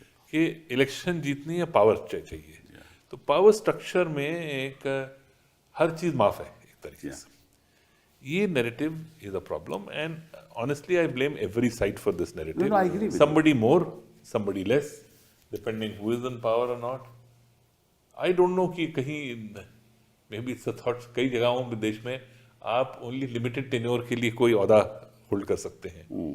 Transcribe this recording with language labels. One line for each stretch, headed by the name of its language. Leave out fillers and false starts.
Hindi: कि इलेक्शन जीतनी है, पावर चाहिए। तो पावर स्ट्रक्चर में एक हर चीज माफ है एक तरीके से। ये
English: Narrative is a problem and honestly I blame every side for this No, I agree narrative. with somebody more, somebody less, depending who is in power or not. I don't know
Hindi: कि कहीं
English: may be it's a thought,
Hindi: कई जगहों में देश में आप only limited tenure के लिए कोई ओहदा होल्ड कर सकते हैं।